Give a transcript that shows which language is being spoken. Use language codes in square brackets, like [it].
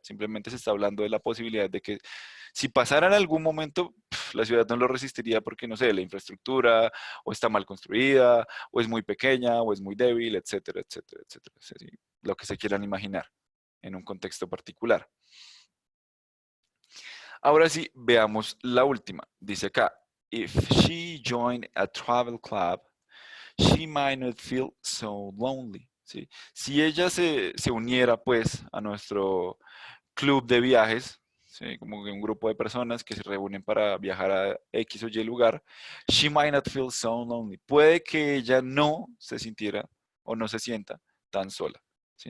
[es] Simplemente se está hablando de la posibilidad de que si pasara en algún momento, la ciudad no lo resistiría porque, no sé, la infraestructura o está mal construida, o es muy pequeña, o es muy débil, etcétera, etcétera, etcétera. ¿Sí? Lo que se quieran imaginar en un contexto particular. Ahora sí, veamos la última. Dice acá, [en] if she joined a travel club, she might not feel so lonely. [es] ¿Sí? Si ella se uniera pues a nuestro club de viajes, ¿sí? Como que un grupo de personas que se reúnen para viajar a X o Y lugar, [en] she might not feel so lonely. [es] Puede que ella no se sintiera o no se sienta tan sola. ¿Sí?